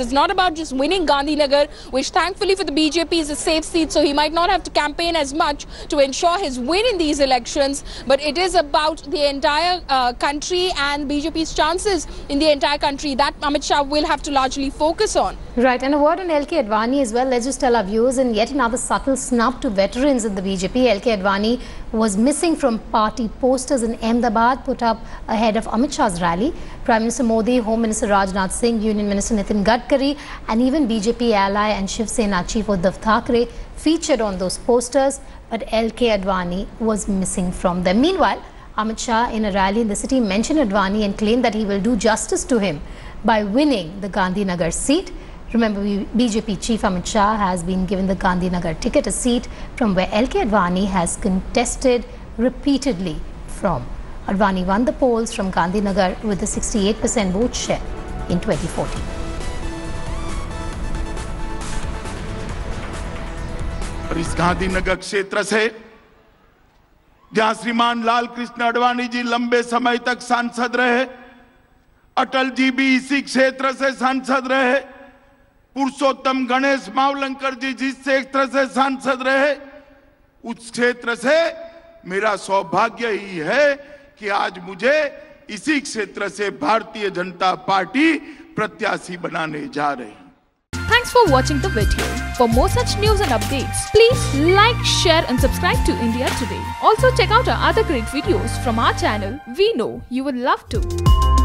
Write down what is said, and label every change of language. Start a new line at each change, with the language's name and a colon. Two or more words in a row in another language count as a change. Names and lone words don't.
English: It's not about just winning Gandhinagar, which thankfully for the BJP is a safe seat, so he might not have to campaign as much to ensure his win in these elections, but it is about the entire country and BJP's chances in the entire country that Amit Shah will have to largely focus on. Right, and a word on LK Advani as well. Let's just tell our viewers, in yet another subtle snub to veterans in the BJP, LK Advani was missing from party posters in Ahmedabad put up ahead of Amit Shah's rally. Prime Minister Modi, Home Minister Rajnath Singh, Union Minister Nitin Gadkari and even BJP ally and Shiv Sena Chief Uddhav Thackeray featured on those posters, but LK Advani was missing from them. Meanwhile, Amit Shah in a rally in the city mentioned Advani and claimed that he will do justice to him by winning the Gandhinagar seat. Remember, BJP Chief Amit Shah has been given the Gandhinagar ticket, a seat from where LK Advani has contested repeatedly from. Advani won the polls from Gandhinagar with a 68% vote share in 2014.
Hindi: और इस गांधीनगर क्षेत्र से जहां श्रीमान लाल कृष्ण आडवाणी जी लंबे समय तक सांसद रहे, अटल जी भी इसी क्षेत्र से सांसद रहे, पुरुषोत्तम गणेश मावलंकर जी जिस क्षेत्र से सांसद रहे, उस क्षेत्र से मेरा सौभाग्य ही है कि आज मुझे इसी क्षेत्र से भारतीय जनता पार्टी प्रत्याशी बनाने जा रही है।
English: Thanks for watching the video. For more such news and updates, please like, share and subscribe to India Today. Also check out our other great videos from our channel. We know you will love to.